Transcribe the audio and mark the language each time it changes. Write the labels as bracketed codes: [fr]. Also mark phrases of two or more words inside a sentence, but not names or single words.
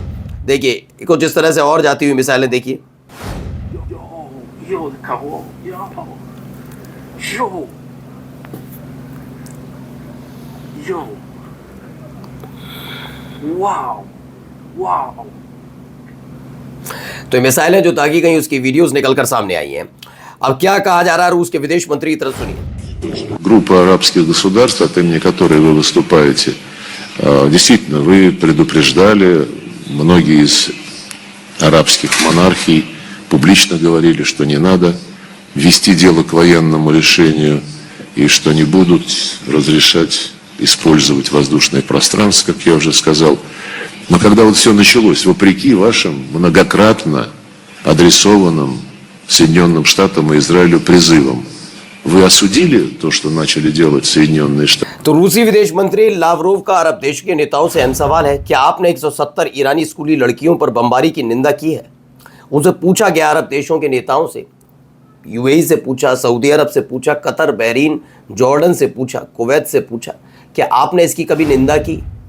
[hi] देखिए कुछ जिस तरह से और जाती हुई मिसाइलें देखिए। तो मिसाइलें जो दागी गई उसकी वीडियोस निकलकर सामने आई हैं। अब क्या कहा जा रहा है रूस के विदेश मंत्री की तरफ सुनिए। [ru] Группа арабских государств, от имени которой вы выступаете, действительно, вы предупреждали, многие из арабских монархий публично говорили, что не надо вести дело к военному решению и что не будут разрешать использовать воздушное пространство, как я уже сказал. Но когда вот все началось, вопреки вашим многократно адресованным Соединенным Штатам и Израилю призывам, вы осудили то, что начали делать Соединенные Штаты? [hi] तो रूसी विदेश मंत्री लावरोव का अरब देश के नेताओं से अहम सवाल है, क्या आपने 170 ईरानी स्कूली लड़कियों पर बमबारी की निंदा की है? उनसे पूछा गया, अरब देशों के नेताओं से, यूएई से पूछा, सऊदी अरब से पूछा, कतर, बहरीन, जॉर्डन से पूछा, कुवैत से पूछा, क्या आपने इसकी कभी निंदा की?